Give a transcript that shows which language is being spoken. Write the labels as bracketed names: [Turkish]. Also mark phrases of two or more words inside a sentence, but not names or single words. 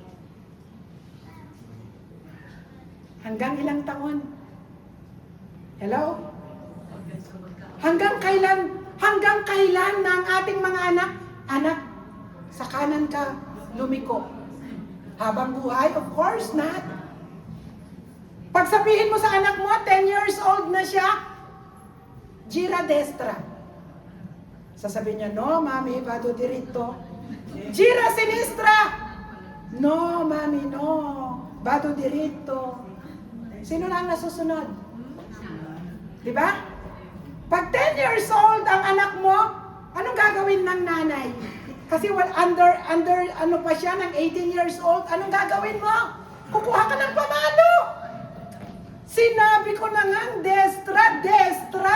[Filipino] Hanggang ilang taon? Hello? Hanggang kailan na ang ating mga anak, sa kanan ka lumiko? Habang buhay? [English] Of course not. [Filipino] Pag sabihin mo sa anak mo, [English] 10 years old [Filipino] na siya, [Italian] gira destra. [Filipino] Sasabihin niya, no, mami, [Italian] vado diritto. Gira sinistra. No, mami, no, vado diritto. [Filipino] Sino na ang nasusunod? Diba? Pag [English] 10 years old [Filipino] ang anak mo, anong gagawin ng nanay? Kasi under ano pa siya, ng [English] 18 years old, [Filipino] anong gagawin mo? Kukuha ka ng pamalo. Sinabi ko na nga, destra.